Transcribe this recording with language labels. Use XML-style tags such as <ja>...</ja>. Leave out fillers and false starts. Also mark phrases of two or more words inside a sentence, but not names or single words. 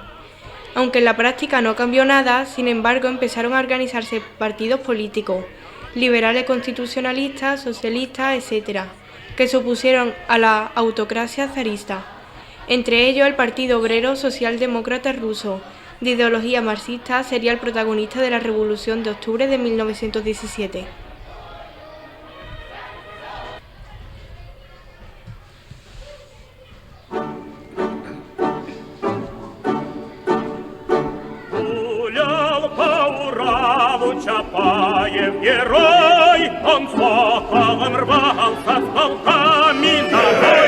<es>Aunque en la práctica no cambió nada, sin embargo empezaron a organizarse partidos políticos, liberales constitucionalistas, socialistas, etc., que se opusieron a la autocracia zarista. Entre ellos el Partido Obrero Socialdemócrata Ruso, de ideología marxista, sería el protagonista de la Revolución de Octubre de 1917.</es> <ru>Чапаев герой, он соколом рвался с полками на бой.</ru>